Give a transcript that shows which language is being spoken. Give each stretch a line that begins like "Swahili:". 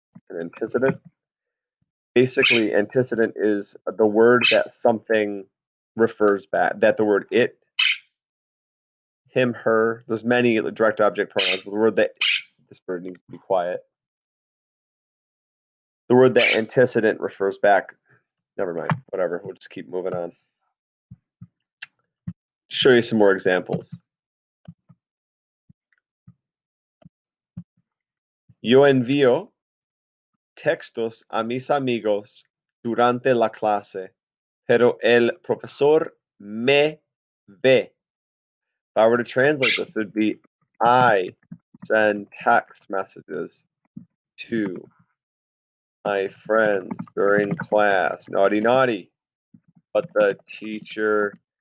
English: An antecedent. Basically, antecedent is the word that something refers back, that the word it, him, her, there's many direct object pronouns. The word that, this bird needs to be quiet. The word that antecedent refers back. Never mind, whatever, we'll just keep moving on. Show you some more examples.
Spanish: Yo envío textos a mis amigos durante la clase, pero el profesor me ve.
English: If I were to translate this, it would be I send text messages to my friends during class. Naughty, naughty. But the teacher.